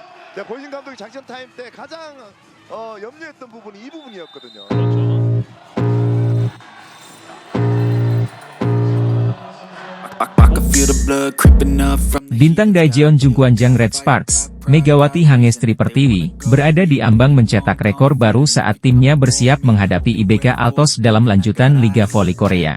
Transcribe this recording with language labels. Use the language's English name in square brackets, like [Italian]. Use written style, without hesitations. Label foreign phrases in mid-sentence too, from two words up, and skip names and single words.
[Korean] 네, 고이신 감독이 작전 타임 때 가장 염려했던 부분이 이 부분이었거든요. 그렇죠. [Indonesian] Bintang Daejeon Jungkwanjang Red Sparks, Megawati Hangestri Pertiwi, berada di ambang mencetak rekor baru saat timnya bersiap menghadapi IBK Altos dalam lanjutan Liga Voli Korea.